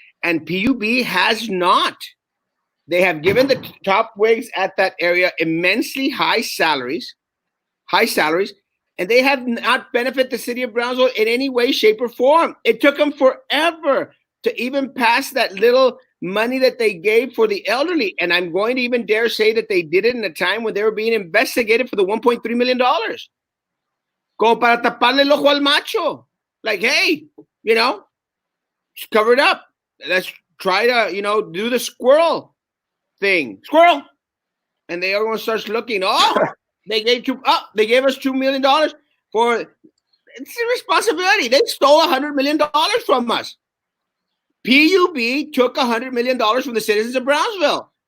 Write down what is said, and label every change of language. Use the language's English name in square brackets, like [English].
[English] And PUB has not. They have given the top wigs at that area immensely high salaries, and they have not benefited the city of Brownsville in any way, shape, or form. It took them forever to even pass that little money that they gave for the elderly. And I'm going to even dare say that they did it in a time when they were being investigated for the $1.3 million. [Spanish] Como para taparle el ojo al macho. [English] Like, hey, cover it up. Let's try to, do the squirrel thing. Squirrel. And they everyone starts looking, they gave us $2 million for, it's a responsibility. They stole $100 million from us. PUB took $100 million from the citizens of Brownsville.